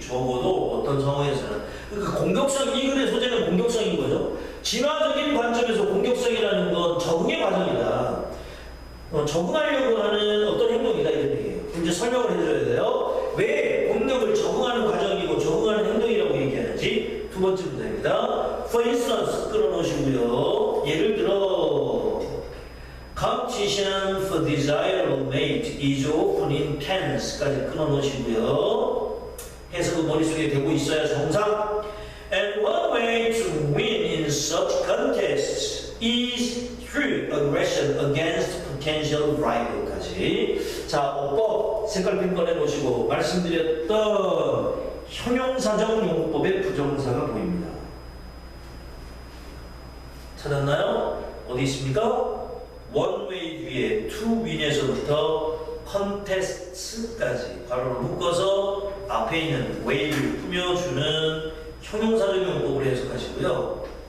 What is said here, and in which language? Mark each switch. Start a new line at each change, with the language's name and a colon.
Korean: 적어도 어떤 상황에서는 그러니까 공격성, 이 글의 소재는 공격성인 거죠. 진화적인 관점에서 공격성이라는 건 적응의 과정이다. 적응하려고 하는 어떤 행동이다 이런 얘기예요. 이제 설명을 해줘야 돼요. 왜 공격을 적응하는 과정이고 적응하는 행동이라고 얘기하는지 두 번째 문제입니다.
English: For instance
Korean: 끌어놓으시고요. 예를 들어
English: Competition for desirable mate is often intense까지
Korean: 끊어놓으시고요. 해석은 머릿속에 되고 있어야 정상.
English: And one way to win in such contests is through aggression against potential rival까지.
Korean: 자, 어법 색깔펜 꺼내놓으시고 말씀드렸던 형용사적 용법의 부정사가 보입니다. 찾았나요? 어디 있습니까? one way 뒤에 to win에서부터 contests까지 바로 묶어서 앞에 있는 way를 꾸며주는 형용사적 용법을 해석하시고요.